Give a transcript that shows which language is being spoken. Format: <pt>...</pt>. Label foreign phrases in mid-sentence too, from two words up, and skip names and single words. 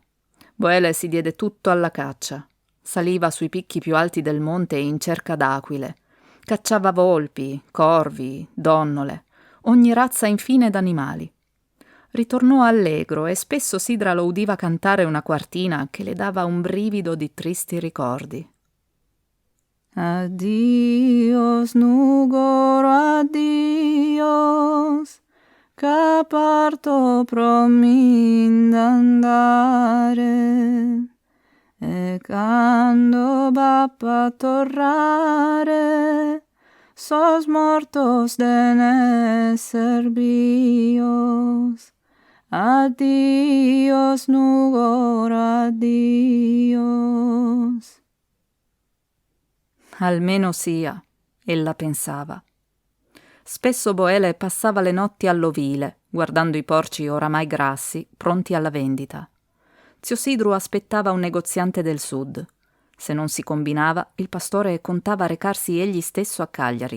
<it>Boele si diede tutto alla caccia. Saliva sui picchi più alti del monte in cerca d'aquile. Cacciava volpi, corvi, donnole, ogni razza infine d'animali. Ritornò allegro e spesso Sidra lo udiva cantare una quartina che le dava un brivido di tristi ricordi.</it> <sc>Addios, Nugoro, addios, che parto promin d'andare, e quando va tornare, sos mortos de esser bios. Addios, Nugoro, addios.</sc> <it>Almeno sia, ella pensava. Spesso Boele passava le notti all'ovile, guardando i porci oramai grassi, pronti alla vendita. Zio Sidru aspettava un negoziante del sud. Se non si combinava, il pastore contava recarsi egli stesso a Cagliari.</it>